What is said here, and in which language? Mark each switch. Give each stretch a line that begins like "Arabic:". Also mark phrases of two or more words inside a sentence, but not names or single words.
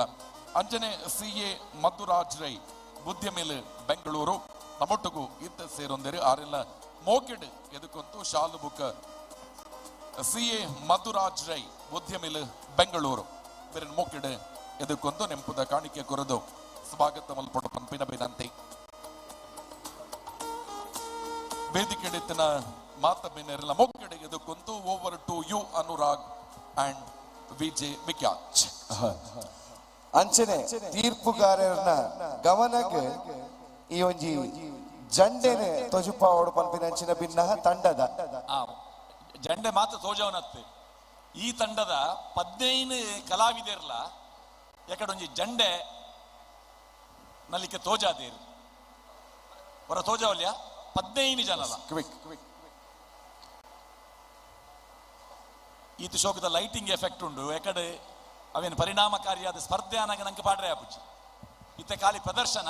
Tulu: ಅಂಜನೆ CA ಮಧುರಾಜ್ ರೈ ಉದ್ಯಮಿಲ ಬೆಂಗಳೂರು ನಮ್ಮೊಟ್ಟಿಗೂ ಇತ್ತ ಸೇರೊಂದಿರು ಆರಿನ ಮೋಕೆಡ್ ಎದುಕೊಂದು ಶಾಲು ಬುಕ್ CA ಮಧುರಾಜ್ ರೈ ಉದ್ಯಮಿಲ ಬೆಂಗಳೂರು ಬೇರೆ ಮೋಕೆಡ್ ಎದುಕೊಂದು ನೆಂಪುದ ಕಾಣಿಕೆ ಕೊರದು ಸ್ವಾಗತ ಮಲ್ಪಡ ಪಂಪಿನ ವಿನಂತಿ. ವೇದಿಕೆ ಮಾತಬ್ಬಿನೆಲ್ಲ ಮೋಕೆಡ್ ಎದುಕೊಂದು
English: over to you
Tulu: ಅನುರಾಗ್ ಅಂಡ್ ವಿಜೆ ವಿಖ್ಯಾತ್. ಅಂಚನೆ ತೀರ್ಪುಗಾರರನ್ನ ಗಮನಕ್ಕೆ ಈ ಒಂಜಿ ಜಂಡೆನೆ ತೊಜುಪಾವಡು ಪಂಪಿನಂಚಿನ ಭಿನ್ನ ತಂಡದ ಜಂಡೆ ಮಾತ್ರ ತೋಜವನತ್ತೆ ಈ ತಂಡದ 15 ಕಲಾವಿದರ್ಲ ಯಾಕಡೊಂಜಿ ಜಂಡೆ ನಲ್ಲಿಕ್ಕೆ ತೋಜಾದೇರು ಹೊರ ತೋಜವಲ್ಯ 15 ಜನಲ ಈತ ಶೋಕದ
English: lighting effect
Tulu: ಉಂಡು ಯಾಕಡೆ ಅವೇನು ಪರಿಣಾಮಕಾರಿಯಾದ ಸ್ಪರ್ಧೆ ಅನ್ನಗೆ ನಂಗೆ ಪಾಡ್ರೆ ಆಪುಜಿ ಇತ್ತೆ ಖಾಲಿ ಪ್ರದರ್ಶನ.